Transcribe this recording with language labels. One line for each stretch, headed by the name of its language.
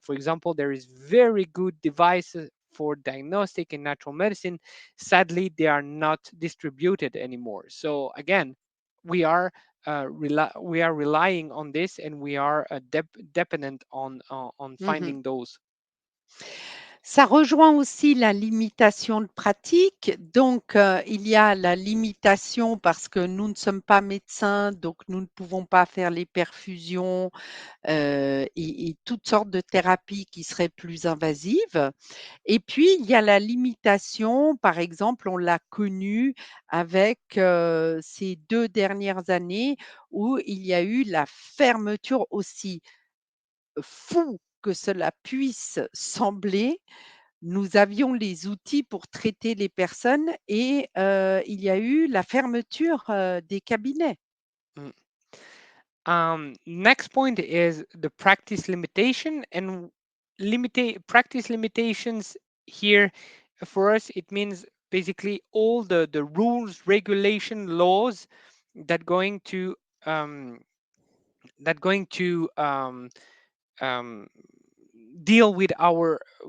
English: For example, there is very good devices for diagnostic in natural medicine. Sadly, they are not distributed anymore. So again, we are we are relying on this, and we are dependent on Mmh. finding those.
French: Ça rejoint aussi la limitation de pratique. Donc, il y a la limitation parce que nous ne sommes pas médecins, donc nous ne pouvons pas faire les perfusions, et toutes sortes de thérapies qui seraient plus invasives. Et puis, il y a la limitation, par exemple, on l'a connu avec, ces 2 dernières années où il y a eu la fermeture, aussi fou que cela puisse sembler. Nous avions les outils pour traiter les personnes et il y a eu la fermeture, des cabinets.
English: Next point is the practice limitation and practice limitations here for us. It means basically all the rules, regulation, laws that going to um, that going to um, deal with our